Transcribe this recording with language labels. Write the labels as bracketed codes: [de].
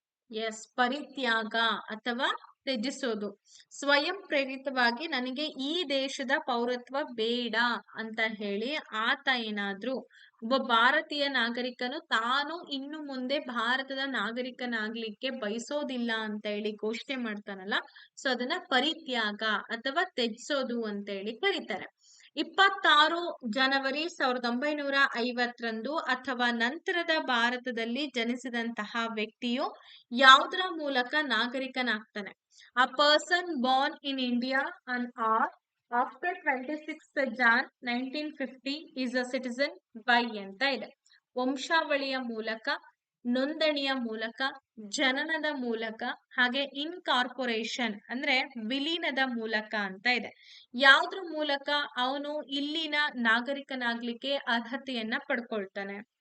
[kn] S, ಪರಿತ್ಯಾಗ ಅಥವಾ ತ್ಯಜಿಸೋದು. ಸ್ವಯಂ ಪ್ರೇರಿತವಾಗಿ ನನಗೆ ಈ ದೇಶದ ಪೌರತ್ವ ಬೇಡ ಅಂತ ಹೇಳಿ ಆತ ಏನಾದ್ರೂ ಒಬ್ಬ ಭಾರತೀಯ ನಾಗರಿಕನು ತಾನು ಇನ್ನು ಮುಂದೆ ಭಾರತದ ನಾಗರಿಕನಾಗ್ಲಿಕ್ಕೆ ಬಯಸೋದಿಲ್ಲ ಅಂತ ಹೇಳಿ ಘೋಷಣೆ ಮಾಡ್ತಾನಲ್ಲ, ಸೊ ಅದನ್ನ ಪರಿತ್ಯಾಗ ಅಥವಾ ತ್ಯಜಿಸೋದು ಅಂತ ಹೇಳಿ ಕರೀತಾರೆ. 26 ಜನವರಿ 1950 ಅಥವಾ ನಂತರದ ಭಾರತದಲ್ಲಿ ಜನಿಸಿದಂತಹ ವ್ಯಕ್ತಿಯು ಯಾವುದರ ಮೂಲಕ ನಾಗರಿಕನಾಗ್ತಾನೆ? [en] A person born in India on or after 26th Jan 1950 is a citizen by [kn] ಅಂತ ಇದೆ. ವಂಶಾವಳಿಯ ಮೂಲಕ, ನೋಂದಣಿಯ ಮೂಲಕ, ಜನನದ ಮೂಲಕ, ಹಾಗೆ ಇನ್ಕಾರ್ಪೊರೇಷನ್ ಅಂದ್ರೆ ವಿಲೀನದ ಮೂಲಕ ಅಂತ ಇದೆ. ಯಾವ್ದ್ರ ಮೂಲಕ ಅವನು ಇಲ್ಲಿನ ನಾಗರಿಕನಾಗ್ಲಿಕ್ಕೆ ಅರ್ಹತೆಯನ್ನ ಪಡ್ಕೊಳ್ತಾನೆ?